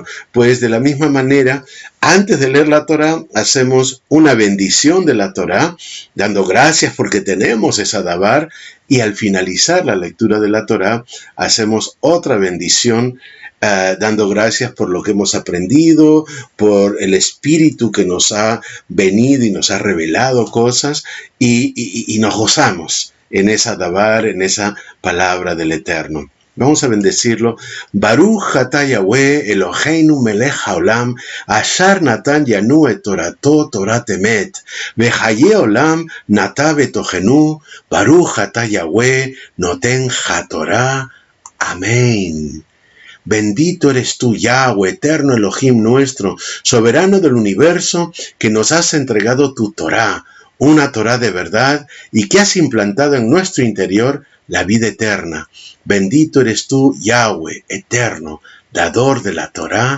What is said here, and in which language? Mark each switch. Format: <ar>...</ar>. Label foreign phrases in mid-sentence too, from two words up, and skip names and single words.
<es>Pues de la misma manera, antes de leer la Torá, hacemos una bendición de la Torá, dando gracias porque tenemos esa dabar, y al finalizar la lectura de la Torá, hacemos otra bendición, dando gracias por lo que hemos aprendido, por el Espíritu que nos ha venido y nos ha revelado cosas, y nos gozamos en esa dabar, en esa palabra del Eterno. Vamos a bendecirlo.</es> <he>ברוך אתה יהוה אלוהינו מלך העולם, אשר נתן לנו את תורתו תורת אמת, וחיי עולם נטע בתוכנו, ברוך אתה יהוה נותן התורה. Amén.</he> <es>Bendito eres tú, Yahweh, eterno Elohim nuestro, soberano del universo, que nos has entregado tu Torá. una Torá de verdad y que has implantado en nuestro interior la vida eterna. Bendito eres tú, Yahweh, eterno, dador de la Torá.</es>